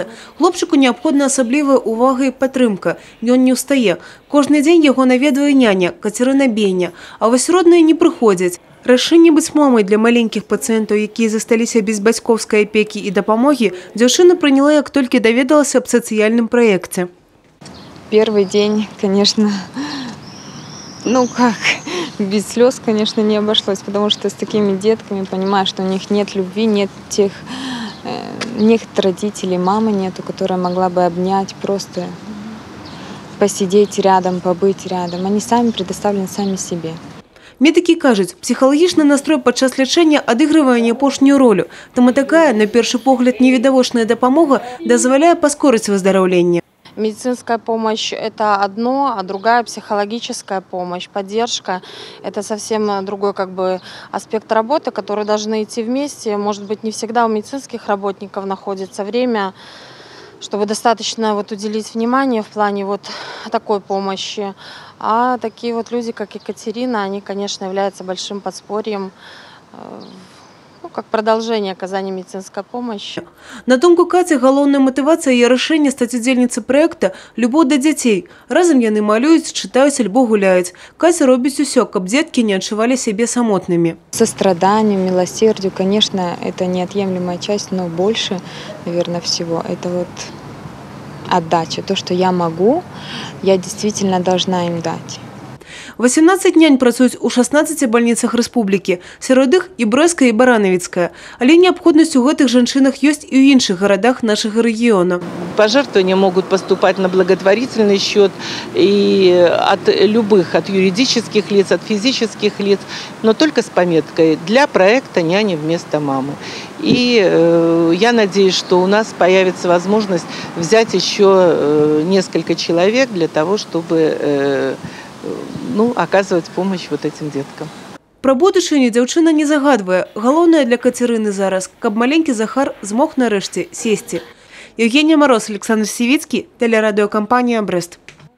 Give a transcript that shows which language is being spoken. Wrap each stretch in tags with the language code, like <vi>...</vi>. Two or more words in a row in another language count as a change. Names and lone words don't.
<be>Хлопчыку неабходна асаблівая увага і падтрымка. Ён не ўстае. Кожны дзень яго наведвае няня Кацярына Бейня. А вось родныя не прыходзяць. Рашэнне быць мамай для маленькіх пацыентаў, якія засталіся без бацькоўскай апекі і дапамогі, дзяўчына прыняла, як толькі даведалася аб сацыяльным праекце.</be> <ru>Первый день, конечно, без слез, конечно, не обошлось, потому что с такими детками понимаешь, что у них нет любви, нет родителей, мамы нету, которая могла бы обнять, просто посидеть рядом, побыть рядом. Они сами предоставлены сами себе.</ru> <be>Медыкі кажуць, псіхалагічны настрой падчас лячэння адыгрывае не апошнюю ролю. Таму такая, на першы погляд, невідавочная дапамога дазваляе паскорыць выздараўленне.</be> <ru>Медицинская помощь – это одно, а другая психологическая помощь, поддержка – это совсем другой аспект работы, которые должны идти вместе. Может быть, не всегда у медицинских работников находится время, чтобы достаточно уделить внимание в плане такой помощи. А такие люди, как Екатерина, они, конечно, являются большим подспорьем, как продолжение оказания медицинской помощи.</ru> <be>На думку Каці, галоўная матывацыя яе рашэння стаць удзельніцай праекта любоў да дзяцей. Разам яны малююць, чытаюць альбо гуляюць. Каця робіць усё, каб дзеткі не адчувалі сябе самотнымі.</be> <ru>Состраданию, милосердию, конечно, это неотъемлемая часть, но больше, наверное, всего это отдача. То, что я могу, я действительно должна им дать.</ru> <be>18 нянь працуюць у 16 бальніцах рэспублікі, сярод іх і Брэсцкая, і Баранавіцкая. Але неабходнасць у гэтых жанчынах ёсць і ў іншых гарадах нашага рэгіёна.</be> <ru>Пожертвования могут поступать на благотворительный счет и от юридических лиц, от физических лиц, но только с пометкой «Для проекта няни вместо мамы». И я надеюсь, что у нас появится возможность взять еще несколько человек для того, чтобы оказывать помощь этим деткам.</ru> <be>Пра будучыню дзяўчына не загадвае. Галоўнае для Кацярыны зараз, каб маленькі Захар змог нарэшце сесці.</be> <ru>Евгения Мороз, Александр Сивицкий, телерадиокомпания «Брест».</ru>